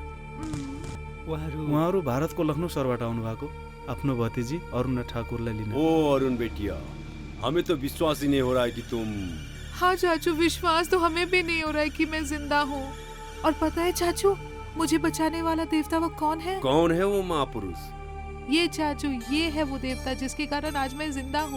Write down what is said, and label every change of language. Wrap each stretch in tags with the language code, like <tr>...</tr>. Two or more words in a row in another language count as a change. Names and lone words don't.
<ne>उहाँहरू भारतको लखनऊ सहरबाट आउनु भएको आफ्नो भतिजी अरुणा ठाकुरलाई लिन।</ne> <hi>ओ अरुण बेटिया, हमें तो विश्वास ही नहीं हो रहा है कि तुम। हाँ चाचू, विश्वास तो हमें भी नहीं हो रहा है कि मैं जिंदा हूँ। और पता है चाचू, मुझे बचाने वाला देवता वो कौन है? कौन है वो महापुरुष? ये चाचू, ये है वो देवता जिसके कारण आज मैं जिंदा हूँ।</hi>